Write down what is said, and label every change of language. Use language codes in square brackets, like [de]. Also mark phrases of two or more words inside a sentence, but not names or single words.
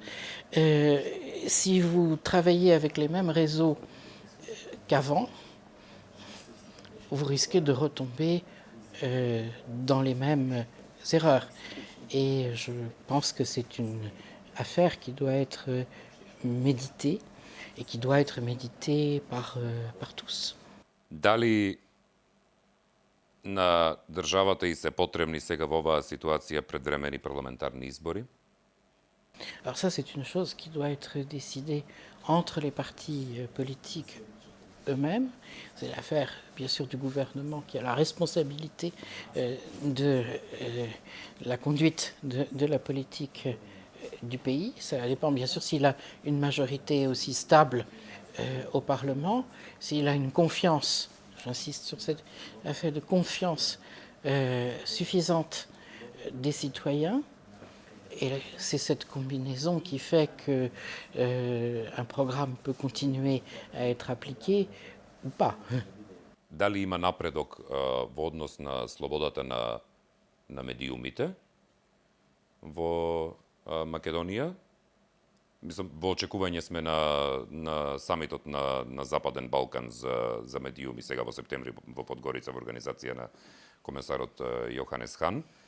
[fr] Si vous travaillez avec les mêmes réseaux qu'avant, vous risquez de retomber dans les mêmes erreurs. Et je pense que c'est une affaire qui doit être méditée et qui doit être méditée par tous. [mk] Дали на државата и се потребни сега во оваа ситуација предвремени парламентарни избори? [fr] Alors ça, c'est une chose qui doit être décidée entre les partis politiques eux-mêmes. C'est l'affaire, bien sûr, du gouvernement qui a la responsabilité de la conduite de la politique du pays. Ça dépend, bien sûr, s'il a une majorité aussi stable au Parlement, s'il a une confiance, j'insiste sur cette affaire de confiance suffisante des citoyens. Et c'est cette combinaison qui fait qu'un programme peut continuer à être appliqué ou pas. [mk] Дали има напредок во однос на слободата на медиумите во Македонија? Мислам, во очекување сме на самитот на Западен Балкан за медиуми сега во септември во Подгорица во организација на комесарот Јоханес Хан.